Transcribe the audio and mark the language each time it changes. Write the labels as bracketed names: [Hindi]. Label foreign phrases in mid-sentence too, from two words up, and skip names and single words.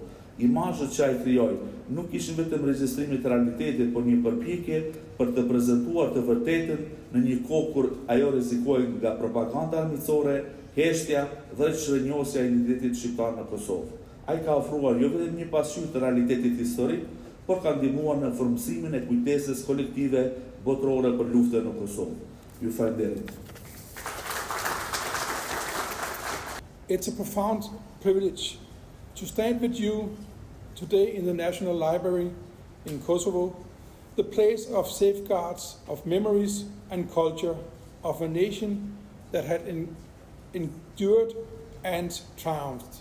[Albanian] Imazhet që ai krijoi nuk ishin vetëm regjistrimit të realitetit, por një përpjekje për të prezantuar të vërtetën në një kohë kur ajo rrezikoi nga propaganda armiqësore, heshtja dhe çrënjosja e identitetit shqiptar në Kosovë. Ai ka ofruar jo vetëm një pasqyrë të realitetit historik, por ka ndihmuar në formësimin e kujtesës kolektive botërore për luftën në Kosovë. Ju falenderoj. [English] It's a profound privilege to stand with you today in the National Library in Kosovo, the place of safeguards of memories and culture of a nation that had endured and triumphed.